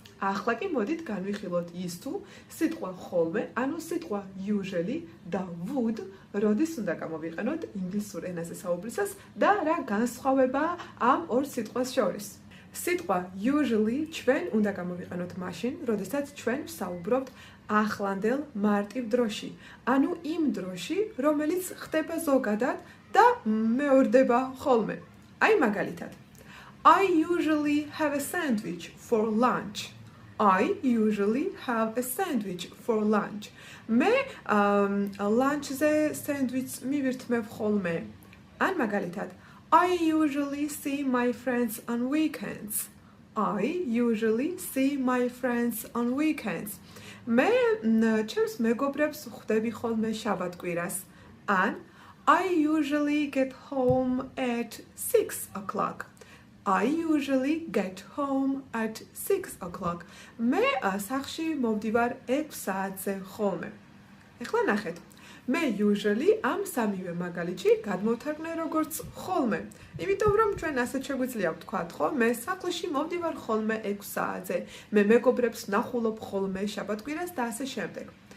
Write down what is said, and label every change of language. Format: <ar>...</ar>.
<ka>ახლა კი მოდით განვიხილოთ ის თუ სიტყვა ხოლმე, ანუ სიტყვა usually და would როდის უნდა გამოვიყენოთ ინგლისურ ენაზე საუბრისას და რა განსხვავებაა ამ ორ სიტყვას შორის. სიტყვა usually ჩვენ უნდა გამოვიყენოთ მაშინ, როდესაც ჩვენ ვსაუბრობთ ახლანდელ მარტივ დროში, ანუ იმ დროში, რომელიც ხდება ზოგადად და მეორდება ხოლმე. აი მაგალითად,</ka> <en>I usually have a sandwich for lunch. I usually have a sandwich for lunch.</en> <ka>მე lunch-ზე სენდვიჩს მივირთმევ ხოლმე. ან მაგალითად,</ka> <en>I usually see my friends on weekends. I usually see my friends on weekends.</en> <ka>მე ჩემს მეგობრებს ხვდები ხოლმე შაბათ-კვირას. ან</ka> <en>I usually get home at 6 o'clock. I usually get home at 6 o'clock.</en> <ka>მე სახლში მოვდივარ 6 საათზე ხოლმე. ეხლა ნახეთ. მე usually ამ სამივე მაგალითში გადმოვთარგმნე როგორც ხოლმე. იმიტომ რომ ჩვენ ასე შეგვიძლია ვთქვათ, ხო? მე სახლში მოვდივარ ხოლმე 6 საათზე. მე მეგობრებს ნახულობ ხოლმე შაბათ-კვირას და ასე შემდეგ.</ka>